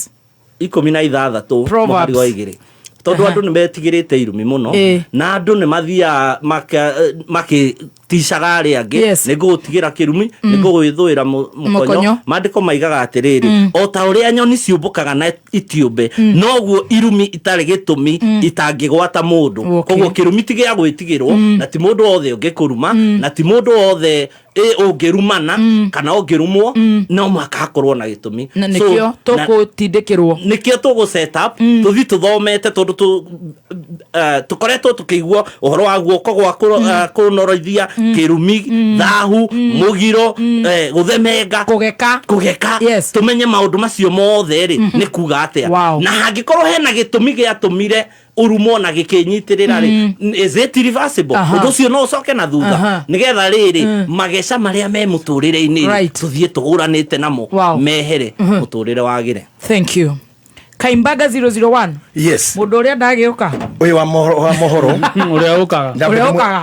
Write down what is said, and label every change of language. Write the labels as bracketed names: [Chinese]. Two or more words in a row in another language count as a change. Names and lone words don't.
[Kikuyu] 16 mahari wa igiri tondu andu ni metigirite irumi muno na andu ni mathia makiticaga aria angi ni gutigira kirumi ni gwithuira mukonyo maandiko maigaga atiriri o ta uria nyoni ciumbukaga na itiumbe noguo irumi itari gitumi itangigwata mundu koguo kirumi tigia gwitigirwo na ti mundu othe ungikuruma na ti mundu othe ungirumana kana ungirumwo no makakorwo na gitumi nikio tukutindikirwo nikio tugu [English] set up [Kikuyu] tuthi tuthomete tondu tukoretwo tukigwa uhoro wa guoko gwa kunoroithia kirumi thahu mugiro guthemenga kugeka tumenye maundu macio mothe ri ni kuga atia na hangikorwo hena gitumi giatumire urumo na gikinyitirira ri [English] is it reversible [Kikuyu] undu cio no ucoke na thutha nigetha riri mageca maria me muturire-ini tuthie tuguranite namo mehere muturire wagire [English] thank you Kaimbaga 001 yes [Kikuyu] mundu uria ndagiuka uyu wa mohoro uria ukaga